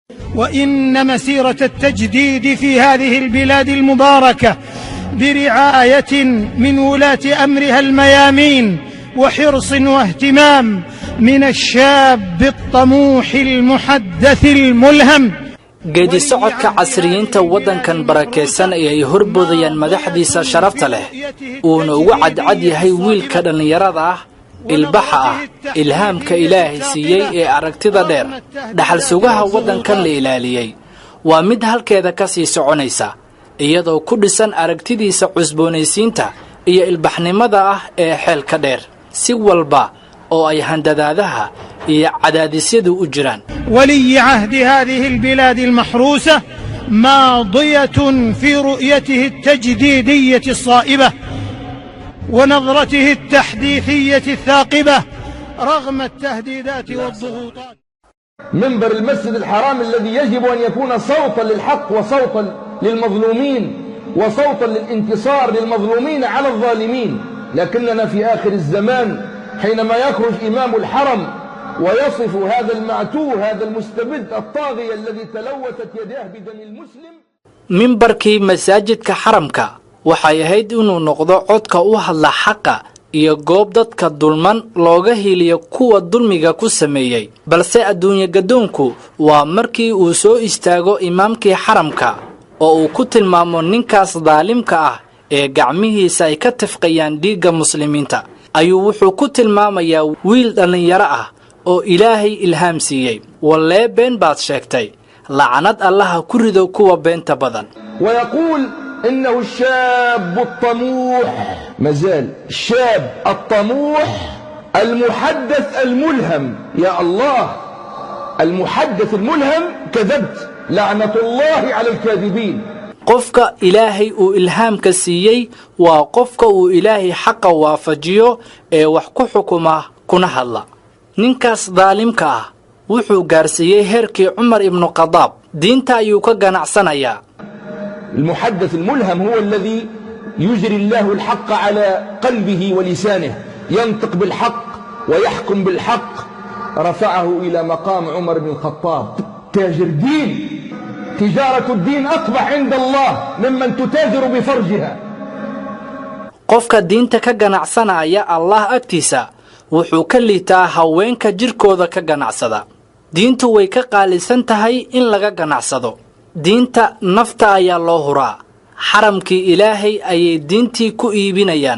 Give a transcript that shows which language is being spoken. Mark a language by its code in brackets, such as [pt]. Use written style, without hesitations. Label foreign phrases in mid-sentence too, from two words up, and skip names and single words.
[ar] وإن مسيرة التجديد في هذه البلاد المباركة برعاية من ولاة أمرها الميامين وحرص واهتمام من الشاب الطموح المحدث الملهم. [so] geedi socodka casriyiinta waddankan barakeysan ee ay horboodayaan madaxdiisa sharafta leh uuna ugu cadcad yahay wiilka dhallinyarada ah ilbaxa ah ilhaamka ilaahay siiyey ee aragtida dheer dhaxal sugaha waddankan la ilaaliyey waa mid halkeeda ka sii soconaysa iyadoo ku dhisan aragtidiisa cusboonaysiinta iyo ilbaxnimada ah ee xeelka dheer si walba oo ay handadaadaha iyo cadaadisyadu u jiraan. [ar] ولي عهد هذه البلاد المحروسة ماضية في رؤيته التجديدية الصائبة ونظرته التحديثية الثاقبة رغم التهديدات والضغوطات. منبر المسجد الحرام الذي يجب أن يكون صوتا للحق وصوتا للمظلومين وصوتا للانتصار للمظلومين على الظالمين، لكننا في آخر الزمان حينما يخرج إمام الحرم ويصف هذا المعتوه هذا المستبد الطاغية الذي تلوثت يداه بدم المسلم. منبركي مساجدك حرمك [so] waxay ahayd inuu noqdo codka u hadla xaqa iyo goob dadka dulman looga heliyo kuwa dulmiga ku sameeyay balse adduunyo gadoonku waa markii uu soo istaago imaamkii xaramka oo uu ku tilmaamo ninkaas daalimka ah ee gacmihiisa ay ka tifqayaan dhiigga muslimiinta ayuu wuxuu ku tilmaamayaa wiil dhalinyaro ah oo ilaahay ilhaam siiyey wallee been baad sheegtay lacnad allaha ku rido kuwa beenta badan. [ar] ويقول إنه الشاب الطموح مازال الشاب الطموح المحدث الملهم. يا الله المحدث الملهم كذبت لعنة الله على الكاذبين. [so] qofka ilaahay uu ilhaamka siiyey waa qofka uu ilaahay xaqa waafajiyo ee wax ku xukuma kuna hadla. ninkaas daalimka ah wuxuu gaarsiiyey heerkii Umar ibn Khattab diinta ayuu ka ganacsanayaa. [ar] المحدث الملهم هو الذي يجري الله الحق على قلبه ولسانه ينطق بالحق ويحكم بالحق. رفعه إلى مقام عمر بن الخطاب. تاجر دين تجارة الدين أقبح عند الله ممن تتاجر بفرجها. [so] qofka diinta ka ganacsanaya Allah agtiisa wuxuu ka liitaa haweenka jirkooda ka ganacsada. diintu way ka qaalisan tahay in laga ganacsado. diinta nafta ayaa loo huraa xaramkii ilaahay ayay diintii ku iibinayaan.